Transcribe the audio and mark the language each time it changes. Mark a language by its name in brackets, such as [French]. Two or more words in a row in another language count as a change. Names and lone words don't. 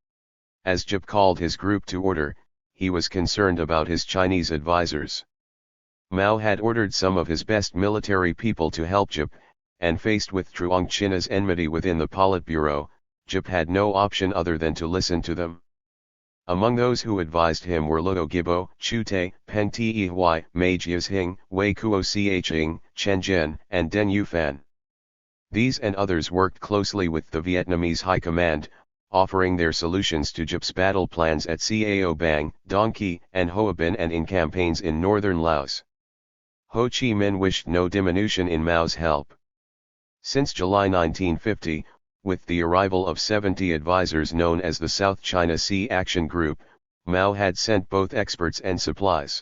[English] As Gyp called his group to order, he was concerned about his Chinese advisors. Mao had ordered some of his best military people to help Gyp, and faced with Truong China's enmity within the Politburo, Gyp had no option other than to listen to them. Among those who advised him were Luo Gibo, Chu Te, Peng Te Hui, Mei Jiazhing, Wei Kuo Ching, Chen Zhen, and Deng Yufan. These and others worked closely with the Vietnamese High Command, offering their solutions to Gyp's battle plans at Cao Bang, Dong Qui, and Hoa Binh, and in campaigns in northern Laos. Ho Chi Minh wished no diminution in Mao's help. Since July 1950, with the arrival of 70 advisors known as the South China Sea Action Group, Mao had sent both experts and supplies.